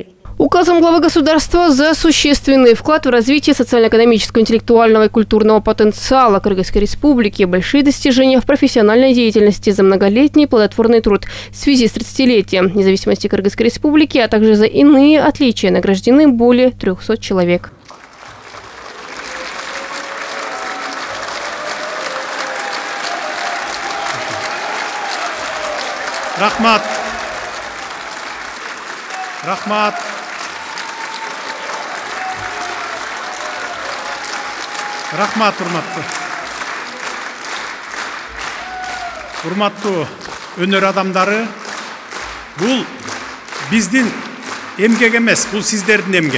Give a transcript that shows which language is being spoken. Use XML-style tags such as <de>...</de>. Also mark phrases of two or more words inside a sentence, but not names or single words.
<ru>Указом главы государства за существенный вклад в развитие социально-экономического, интеллектуального и культурного потенциала Кыргызской республики, большие достижения в профессиональной деятельности, за многолетний плодотворный труд в связи с 30-летием независимости Кыргызской республики, а также за иные отличия награждены более 300 человек.</ru> <ky>Рахмат. Рахмат. Рахмат, урматтуу өнөр адамдары, бул биздин эмгек эмес, бул сиздердин эмгек.</ky>